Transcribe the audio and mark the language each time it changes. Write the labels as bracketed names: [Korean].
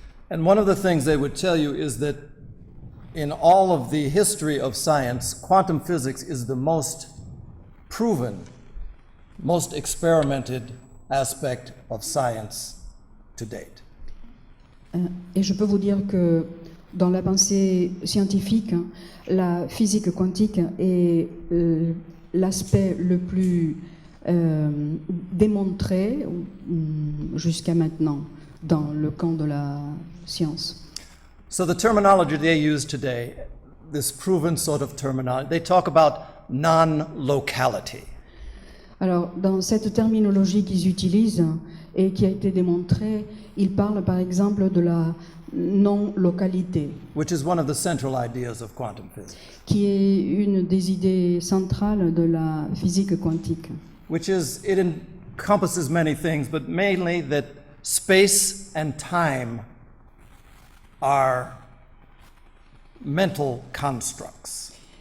[English] And one of the things they would tell you is that in all of the history of science, quantum physics is the most proven, most experimented aspect of science to date. [French] Et je peux vous dire que dans la pensée scientifique, la physique quantique est l'aspect le plus démontré jusqu'à maintenant dans le camp de la science. [English] So the terminology they use today, this proven sort of terminology, they talk about non-locality. [French] Alors, dans cette terminologie qu'ils utilisent et qui a été démontrée, ils parlent par exemple de la non-localité, [English] Which is one of the central ideas of quantum physics, [French] qui est une des idées centrales de la physique quantique. [English] which is, it encompasses many things, but mainly that space and time are mental constructs.